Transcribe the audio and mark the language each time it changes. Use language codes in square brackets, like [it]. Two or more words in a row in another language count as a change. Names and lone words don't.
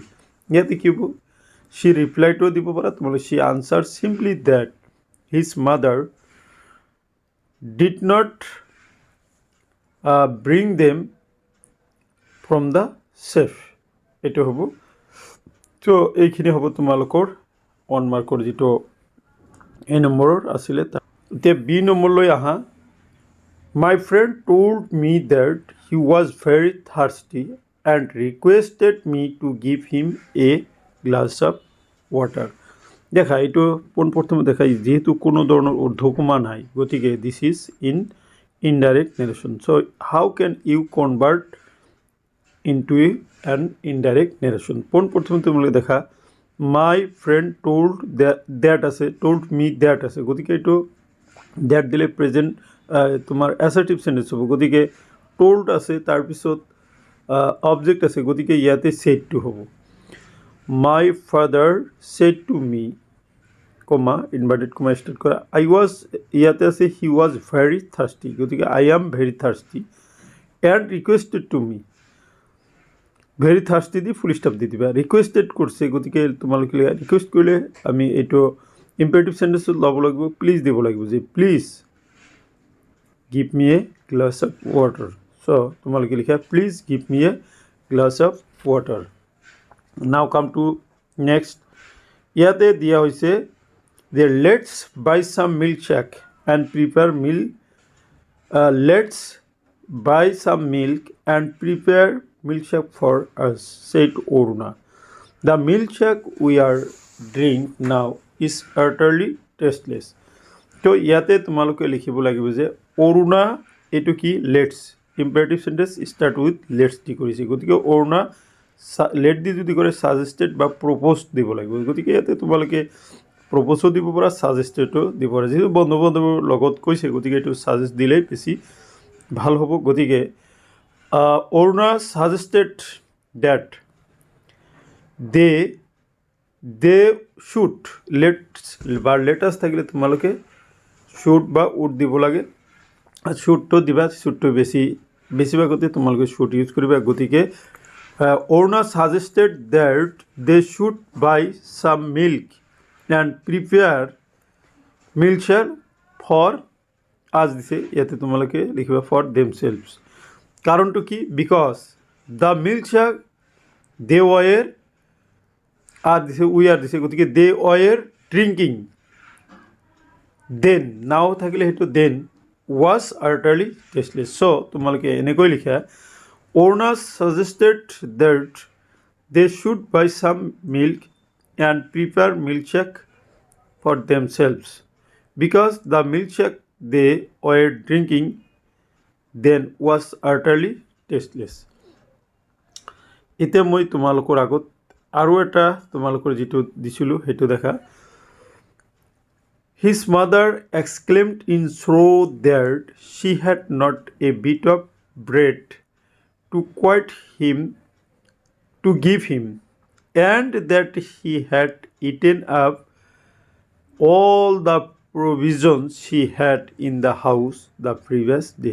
[as] ইয়াতে কি হ'ব, শ্বি ৰিপ্লাইটোও দিব পাৰা তোমালোকে, [en] she answer simply that his mother did not bring them from the shelf, [as] এইটো হ'ব। ত' এইখিনি হ'ব তোমালোকৰ 1 মাৰ্কৰ যিটো এই নম্বৰৰ আছিলে। এতিয়া বি নম্বৰলৈ আহা। [en] my friend told me that he was very thirsty and requested me to give him a glass of water. [as] দেখা এইটো পোনপ্ৰথমে দেখা যিহেতু কোনো ধৰণৰ ঊৰ্ধ্বকমা নাই, গতিকে [en] this is indirect narration. so how can you convert into an indirect narration. [as] পোনপ্ৰথমে তোমালোকে দেখা [en] my friend told that [as] আছে, [en] told me that [as] আছে, গতিকে এইটো দ্যাট দিলে প্ৰেজেণ্ট তোমাৰ [en] assertive sentence [as] হ'ব। গতিকে টল্ড আছে, তাৰপিছত অবজেক্ট আছে গতিকে ইয়াতে [en] said to [as] হ'ব [en] my father said to me comma inverted comma [as] স্টার্ট করা [en] I was [as] ইয়াতে আছে he [en] was very thirsty গতিকে I am very thirsty and requested to me very thirsty দি full stop [as] দি দিবা রিকুৱেষ্টেড কৰিছে গতিকে তোমালোকে ৰিকুৱেষ্ট কৰিলে আমি এইটো [en] imperative sentence [as] ল'ব লাগিব প্লিজ দিব লাগিব যে [en] please give me a glass of water so [as] তোমালোকে লিখা [en] please give me a glass of water now come to next [as] ইয়াতে দিয়া হৈছে যে [en] let's buy some milk shake and prepare let's buy some milk and prepare milkshake for us, said Oruna. The milkshake we are drink now is utterly tasteless. [as] তো ইয়াতে তোমালোকে লিখিব লাগিব যে অৰুণা এইটো কি [en] let's imperative sentence start with let's [as] দি কৰিছে গতিকে অৰুণা লেট দি যদি কৰে ছাজেষ্টেড বা প্ৰপ'জ দিব লাগিব গতিকে ইয়াতে তোমালোকে প্ৰপ'জো দিব পৰা ছাজেষ্টেডো দিব পৰা যিহেতু বন্ধু বান্ধৱৰ লগত কৈছে গতিকে এইটো ছাজেষ্ট দিলেই বেছি ভাল হ'ব গতিকে অৰুণা [en] suggested that they should let's [as] থাকিলে তোমালোকে শুড বা উড দিব লাগে আর শুডটো দিবা শুডটো বেছিভাগতে তোমালোকে [en] should use [as] কৰিবা গতিকে অৰুণা [en] suggested that they should buy some milk and prepare milkshake for us [as] দিছে ইয়াতে তোমালোকে লিখিবা [en] for themselves [as] কারণটো কি [en] because the milkshake they were are দিছে we are [as] দিছে গতিকে [en] they were drinking then now [as] থাকিলে সেইটো [en] then was utterly tasteless so [as] তোমালোকে এনেকৈ লিখা [en] অৰুণা suggested that they should buy some milk and prepare milkshake for themselves because the milkshake they were drinking then was utterly tasteless. [as] এতিয়া মই তোমালোকৰ আগত আৰু এটা তোমালোকৰ যিটো দিছিলোঁ সেইটো দেখা [en] his mother exclaimed in sorrow that she had not a bit of bread to give him and that he had eaten up all the provisions she had in the house the previous day.